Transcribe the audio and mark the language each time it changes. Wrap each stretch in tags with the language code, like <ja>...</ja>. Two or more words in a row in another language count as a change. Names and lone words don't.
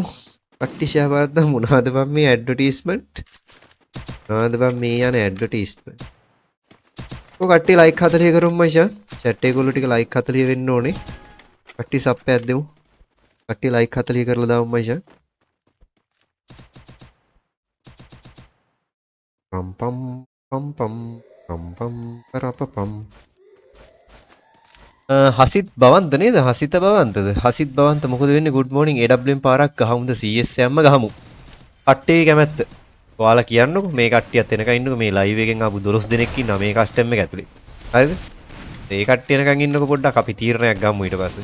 <si>කට්ටි ෂෙයා පාද්දා මොනවද බම් මේ ඇඩ්වර්ටයිස්මන්ට්? මොනවද බම් මේ යන ඇඩ්වර්ටයිස්මන්ට්? ඔය කට්ටි ලයික් 40 කරමු මචං. chat එකේ කොල්ලෝ ටික ලයික් 40 වෙන්න ඕනේ. කට්ටි සබ් එකක් දෙමු. කට්ටි ලයික් 40 කරලා දාමු මචං. Pam pam pam pam pam pam parapam. හසිත් බවන්ත නේද? හසිත බවන්තද? හසිත් බවන්ත මොකද වෙන්නේ?</si> <en>good morning</en> <si>AWM පාරක් ගහමුද? CS යම්ම ගහමු. කට්ටිය කැමැත්ත. ඔයාලා කියන්නකෝ මේ කට්ටියත් එනකන් ඉන්නකෝ මේ live එකෙන් ආපු 12 දෙනෙක් ඉන්නවා මේ කස්ටම් එක ඇතුලේ. හරිද? ඒ කට්ටිය එනකන් ඉන්නකෝ පොඩ්ඩක් අපි තීරණයක් ගමු ඊට පස්සේ.</si>